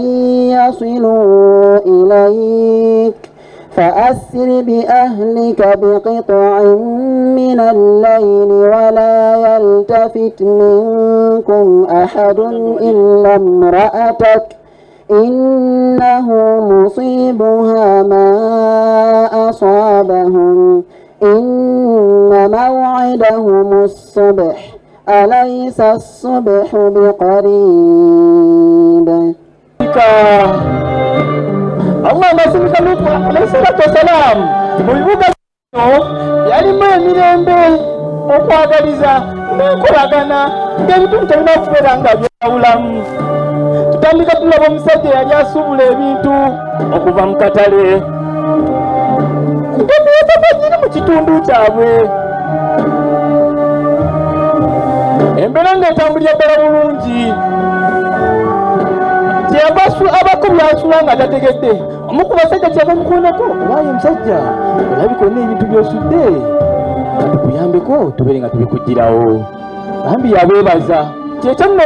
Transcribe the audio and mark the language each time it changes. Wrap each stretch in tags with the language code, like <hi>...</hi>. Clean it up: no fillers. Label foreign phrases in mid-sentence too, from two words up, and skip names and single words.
<ar>يصلوا إليك فأسر بأهلك بقطع من الليل ولا يلتفت منكم أحد إلا امرأتك إنه مصيبها ما أصابهم إن موعدهم الصبح أليس الصبح بقريب. اللهم صل على الصلاة والسلام.</ar> <lg>Mubibuga yalimu emirembe okwagaliza n'enkolagana ng'ebitundu tebina kubeera nga byawulamu. tutandika tulaba omusajja yali asuubula ebintu okuva mu katale ng'emyetaba giri mu kitundu kyabwe embeera ng'etambulira ddala bulungi abako byasula nga tategedde omu ku basajja kyava mukoonako waayo omusajja olabika olina ebintu by'osudde katukuyambeko tubeere nga tubikuggirawo bambi yabeebaza kyekyamu</lg>